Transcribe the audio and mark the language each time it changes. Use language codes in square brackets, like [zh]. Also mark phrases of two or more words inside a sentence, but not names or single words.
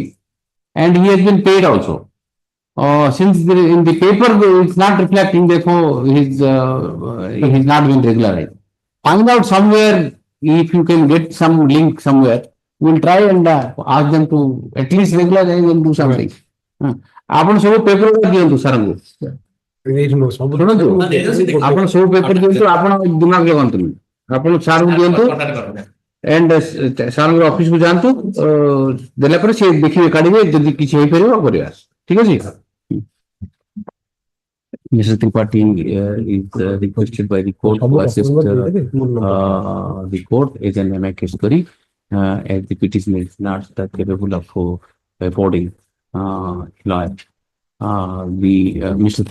[en] And he has been paid also. Since in the paper it's not reflecting, therefore he has not been regularized. Find out somewhere if you can get some link somewhere. We'll try and ask them to at least regularize and do something. [or] ଆପଣ ସବୁ ପେପର ଦିଅନ୍ତୁ ସାର୍ଙ୍କୁ। ଶୁଣନ୍ତୁ ଆପଣ ସବୁ ପେପର ଦିଅନ୍ତୁ, ଆପଣ ଦିମାଗ ଲଗାନ୍ତୁନି, ଆପଣ ସାର୍ଙ୍କୁ ଦିଅନ୍ତୁ ଏଣ୍ଡ ସାର୍ଙ୍କ ଅଫିସକୁ ଯାଆନ୍ତୁ, ଦେଲା ପରେ ସେ ଦେଖିବେ କାଢିବେ, ଯଦି କିଛି ହେଇପାରିବ କରିବା, ଠିକ ଅଛି। [en] Mr. Tripathi is requested by the court to assist the court as an amicus curiae, as the petitioner is not capable of affording lawyer. Mr.